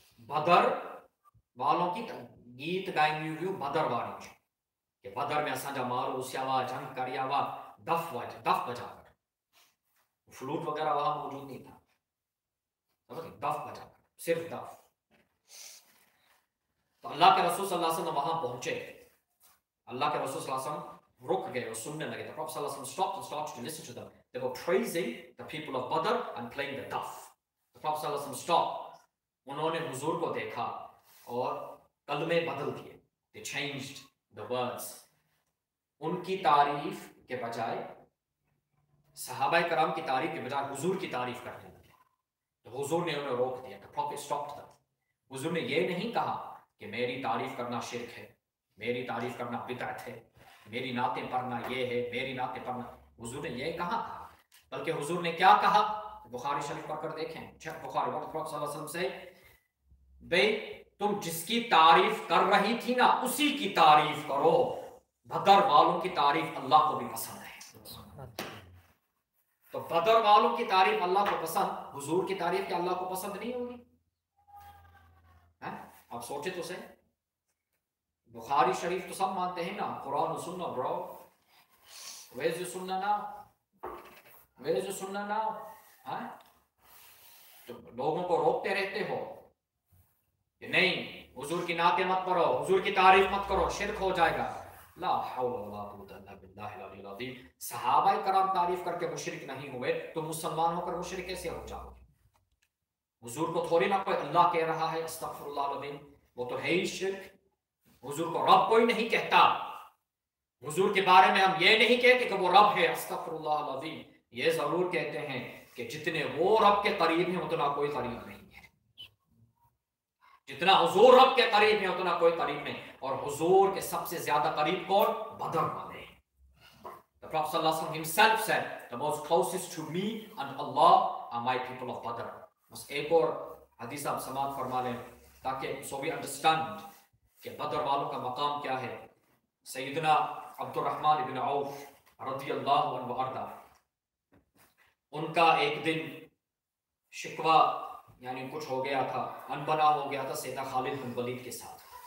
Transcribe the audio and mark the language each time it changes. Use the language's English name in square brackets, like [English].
[Hindi] बदर वालों की गीत गाई हुई बदर वाली कि बदर में असांजा मारो उसियावा जंग करियावा दफ बजाकर. फ्लूट वगैरह वहां मौजूद नहीं था, दफ बजाकर, सिर्फ दफ. तो अल्लाह के रसूल सल्लल्लाहु अलैहि वसल्लम वहां पहुंचे. अल्लाह के रसूल सल्लल्लाहु अलैहि वसल्लम रुक गए और सुनने लगे. [English] The Prophet सल्लल्लाहु अलैहि वसल्लम stopped and started to listen to them. They were praising the people of Badr and playing the daf. The Prophet सल्लल्लाहु अलैहि वसल्लम stopped. [Hindi] उन्होंने हुजूर को देखा और कलमे बदल दिए. [English] They changed the words. [Hindi] उनकी तारीफ के बजाय, सहाबाए कराम की तारीफ के बजाय हुजूर की तारीफ करने लगे. तो हुजूर ने उन्हें रोक दिया. [English] The Prophet stopped them. [Hindi] हुजूर ने ये नहीं कहा कि मेरी तारीफ करना शिर्क है, मेरी तारीफ करना बिदअत है, मेरी नातें पढ़ना ये है, मेरी नातें पढ़ना. हुजूर ने ये कहा था, बल्कि हुजूर ने क्या कहा? बुखारी शरीफ पढ़कर देखें. [English] Check Bukhari. [Hindi] प्रॉफेट सल्लल्लाहु अलैहि वसल्लम से, भाई तुम जिसकी तारीफ कर रही थी ना, उसी की तारीफ करो. बदर वालों की तारीफ अल्लाह को भी पसंद है. तो बदर वालों की तारीफ अल्लाह को पसंद, हुजूर की तारीफ क्या अल्लाह को पसंद नहीं होगी? आप सोचे तो सही. बुखारी शरीफ तो सब मानते हैं ना, कुरान और सुन्ना. [English] Bro, where's your sunnah now? Where's your sunnah now? [Hindi] तो लोगों को रोकते रहते हो कि नहीं, हुजूर की नाते मत पढ़ो, हुजूर की तारीफ मत करो, शिर्क हो जाएगा. [Arabic] ला हौला वला कुव्वता इल्ला बिल्लाहिल अलिय्यिल अज़ीम. [Hindi] सहाबाए कराम तारीफ करके मुशरिक नहीं हुए तो मुसलमान होकर मुशरिक कैसे हो जाओगे? हुजूर को थोड़ी ना कोई अल्लाह कह रहा है, अस्तगफिरुल्लाह अज़ीम, वो तो है ही शिर्क. हुजूर को रब कोई नहीं कहता. हुजूर के बारे में हम ये नहीं कहते कि वो रब है, अस्तगफिरुल्लाह अज़ीम. ये जरूर कहते हैं कि जितने वो रब के करीब हैं उतना कोई करीब नहीं है. जितना हुजूर रब के करीब है उतना कोई करीब नहीं. और हुजूर के सबसे ज्यादा करीब कौन? बदर वाले. [English] The Prophet sallallahu alaihi wasallam himself said, the most closest to me and Allah are my people of Badr. [Hindi] बस एक और हदीस आप समाप्त फरमा लें ताकि [English] so we understand [Hindi] कि बदर वालों का मकाम क्या है. सैयदना अब्दुर्रहमान इब्न औफ रज़ियल्लाहु अन्हु अर्दा, उनका एक दिन शिकवा यानी कुछ हो गया था, अनबना हो गया था सैयदना खालिद बिन वलीद के साथ.